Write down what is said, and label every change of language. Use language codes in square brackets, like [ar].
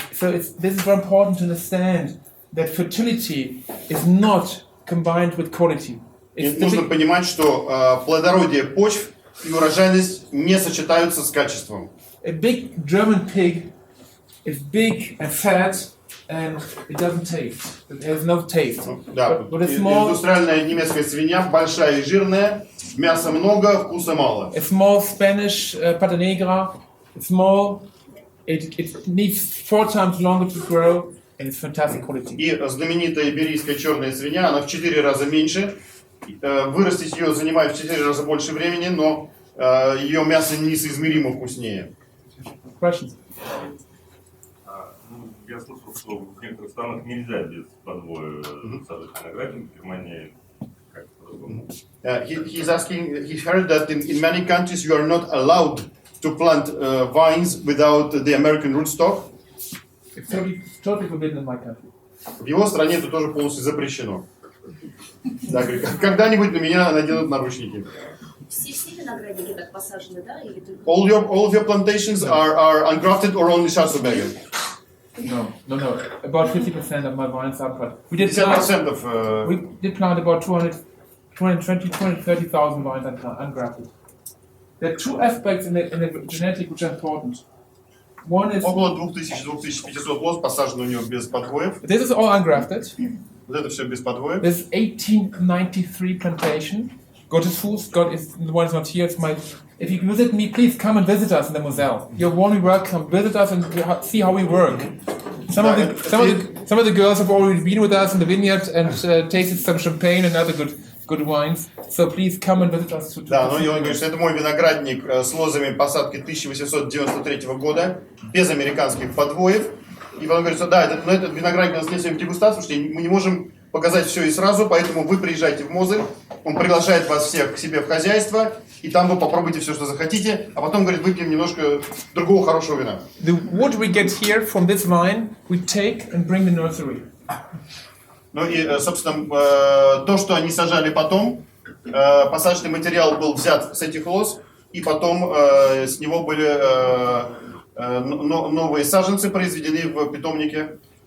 [en] This is very important to understand that fertility is not combined with quality. [ru] И нужно понимать, что плодородие почв и урожайность не сочетаются с качеством. [en] A big German pig is big and fat and it doesn't taste. It has no taste. [ru] Да, [en] But a small, [ru] индустриальная немецкая свинья большая и жирная, мяса много, вкуса мало. [en] a small Spanish pata negra, it's small, it needs 4 times longer to grow and it's fantastic quality. [ru] И знаменитая иберийская черная свинья, она в 4 раза меньше. Вырастить ее занимает в 4 раза больше времени, но ее мясо несоизмеримо вкуснее. [en] Questions? [ru] Я слышал, что в некоторых странах нельзя без подвоя сажать виноградник, в Германии как по-другому. [en] He's asking, he heard that in many countries you are not allowed to plant vines without the American rootstock. It's totally forbidden in my country. [ru] В его стране это тоже полностью запрещено. Да, говорит, когда-нибудь на меня наденут наручники. Все виноградники так посажены, да? Или только... [en] All of your plantations are ungrafted or only Schwarzberger? No. About 50% of my vines are planted. We did 50% plant about 230,000 vines ungrafted. There are two aspects in the genetic which are important. One is [ru] около 2000-2500 лоз посажено у него без подвоев. [en] this is all ungrafted. [ru] Вот это все без подвоев. [en] This is 1893 plantation. Gottesfuß, God is the one who's not here. It's my. If you visit me, please come and visit us in the Moselle. You're warmly welcome. Visit us and see how we work. Some of the girls have already been with us in the vineyard and tasted some champagne and other good wines. So please come and visit us. [ru] Да, но он говорит, что это мой виноградник с лозами посадки 1893 года, без американских подвоев. И он говорит, что да, этот виноградник у нас нет сегодня дегустацию, потому что мы не можем показать все и сразу, поэтому вы приезжайте в Мозель, он приглашает вас всех к себе в хозяйство, и там вы попробуйте все, что захотите, а потом, говорит, выпьем немножко другого хорошего вина. [en] The wood we get here from this vine, we take and bring the nursery. [ru] Ну и, собственно, то, что они сажали потом, посадочный материал был взят с этих лоз, и потом с него были новые саженцы произведены в питомнике.